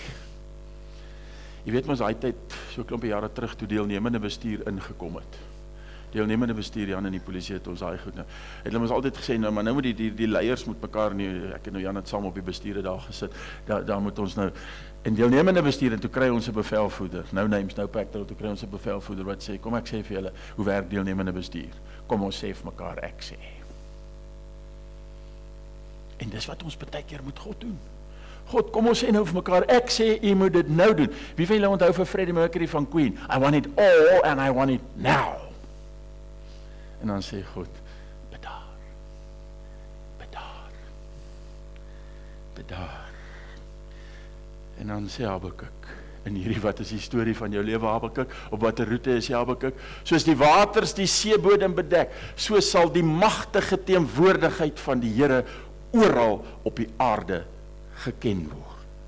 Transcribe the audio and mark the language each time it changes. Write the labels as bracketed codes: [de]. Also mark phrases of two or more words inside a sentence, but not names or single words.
[af] Jy weet mos, daai tyd, so 'n klompie jare terug, toe deelnemende bestuur ingekom het. Deelnemende bestuur, Jan en die polisie het ons daai goed nou. Het hulle ons altyd gesê, nou, maar nou moet die leiers moet mekaar nie, ek het nou Jan het saam op die bestuurde daar gesit, daar moet ons nou, en deelnemende bestuur, en toe kry ons 'n bevelvoerder, [en] no names, no pactor, [af] toe kry ons 'n bevelvoerder wat sê, kom ek sê vir julle, hoe werk deelnemende bestuur? Kom ons sê vir mekaar, ek sê. En dis wat ons baie keer moet God doen. God, kom ons sê nou vir mekaar, ek sê, u moet dit nou doen. Wie van julle onthou vir Freddie Mercury van Queen? [en] I want it all and I want it now. [af] En dan sê God, bedaar, bedaar, bedaar. En dan sê Habakuk, in hierdie wat is die storie van jou lewe Habakuk, op watter roete is jy Habakuk? Soos die waters die seebodem bedek, so sal die magtige teenwoordigheid van die Here oral op die aarde geken word.